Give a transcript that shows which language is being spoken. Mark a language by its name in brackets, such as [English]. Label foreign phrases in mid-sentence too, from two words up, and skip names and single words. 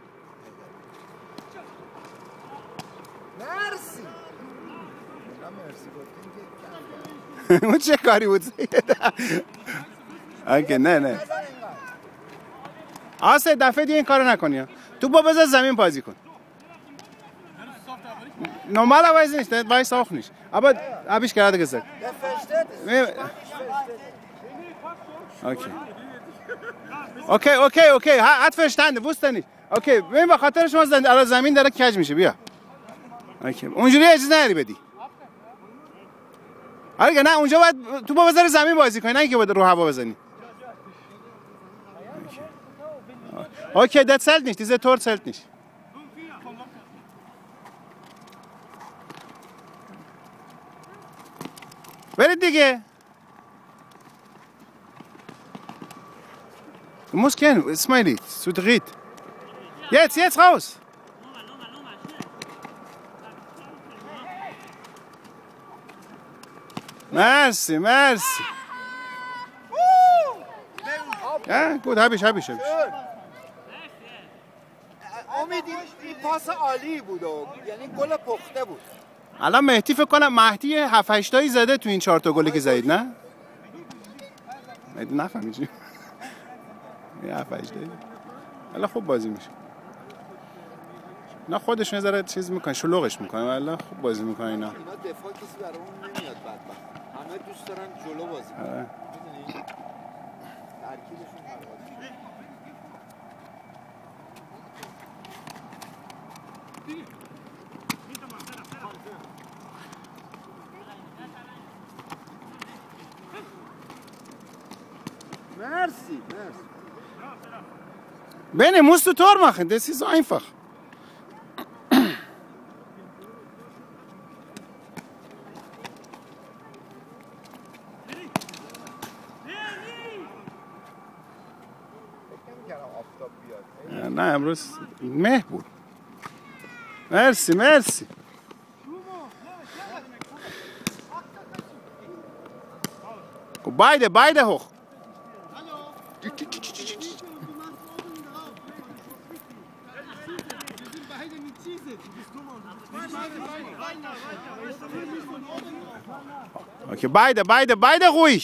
[Persian] مرسی. اون چه کاری بود سید؟ اوکی نه آسه دفعه دیگه این کارو نکنی. تو با بذار زمین بازی کن. [German] Normalerweise nicht, der weiß auch nicht. Aber habe ich gerade gesagt. Der versteht es. اوکی hat verstanden wusste nicht. [Persian] اوکی ببین به خاطر شما زمین داره کج میشه بیا. اوکی اونجوری اجازه نداری بدی. آره نه اونجا باید تو با بذاری زمین بازی کنی نه اینکه باید رو هوا بزنی. [German] اوکی das zählt nicht, diese Tor zählt nicht. [Persian] برید دیگه. [German] Du musst gehen, Smiley, zu dritt. Jetzt raus. Merci. Ja, gut, hab ich. [Persian] امید این پاس عالی بود یعنی گل پخته بود. الان مهدی فکر کنم مهدی 7 8 تایی زده تو این 4 تا گلی که زدید نه؟ مهدی نفهمی چی؟ 7 8 تایی. الان خوب بازی میشه. نه خودشون یه ذره چیز میکنن شلوغش میکنن والله خوب بازی میکنن اینا. اینا دفاع کسی برامون نمیاد بدبخت. همه دوست دارن جلو بازی کنن. میدونی؟ ترکیبشون Merci. [German] Bene, musst du Tor machen, das ist einfach. [Persian] نه امروز مه بود. مرسی. [German] Beide hoch. Okay, beide ruhig.